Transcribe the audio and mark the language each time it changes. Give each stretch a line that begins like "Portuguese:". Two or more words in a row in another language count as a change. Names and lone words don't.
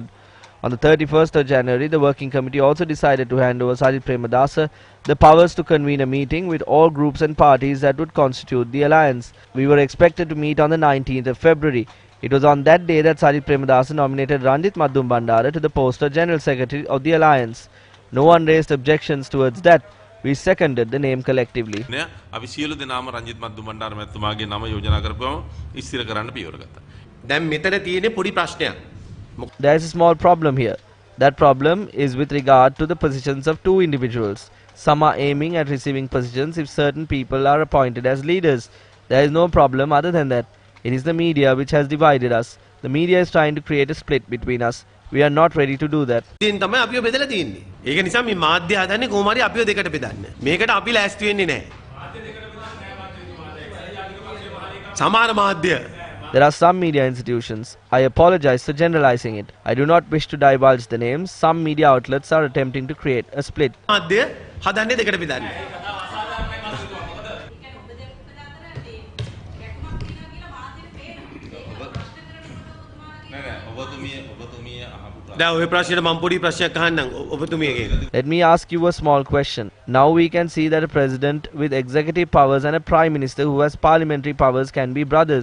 English: On the 31st of January, the working committee also decided to hand over Sajith Premadasa the powers to convene a meeting with all groups and parties that would constitute the alliance. We were expected to meet on the 19th of February. It was on that day that Sajith Premadasa nominated Ranjit Madhum Bandara to the post of General Secretary of the Alliance. No one raised objections towards that. We seconded the name collectively.
Sinhala: දැන් මෙතන තියෙන්නේ පොඩි ප්‍රශ්නයක්.
English: There is a small problem here. That problem is with regard to the positions of two individuals. Some are aiming at receiving positions if certain people are appointed as leaders. There is no problem other than that. It is the media which has divided us. The media is trying to create a split between us. We are not ready to do that.
Sinhala: ඉතින් තමයි අපිව බෙදලා තියෙන්නේ. ඒක නිසා මේ මාධ්‍ය හදන්නේ කොහොම හරි අපිව දෙකට බෙදන්න. මේකට අපි ලෑස්ති වෙන්නේ නැහැ. සමහර මාධ්‍ය
English: There are some media institutions. I apologize for generalizing it. I do not wish to divulge the names. Some media outlets are attempting to create a split.
Sinhala: මාධ්‍ය හදන්නේ දෙකට බෙදන්න.
English: Let me ask you a small question. Now we can see that a president with executive powers and a prime minister who has parliamentary powers can be brothers.